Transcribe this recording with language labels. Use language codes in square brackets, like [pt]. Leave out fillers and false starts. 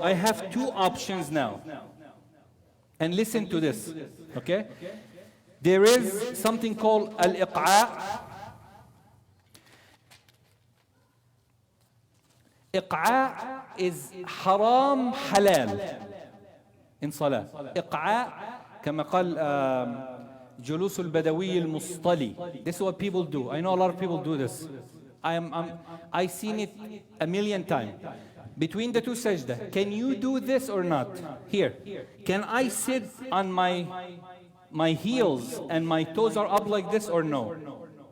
[en] I have 2 options now. And listen to this. Okay? There is something called al-iq'a'. Iq'a' is haram halal in salah. [ar] Iq'a' كما قال جلوس البدوي المصطلي. [en] This is what people do. I know a lot of people do this. I've seen it a million times. Between the 2 sajda, can you do this or not? Here, can I sit on my heels and my toes are up like this or no?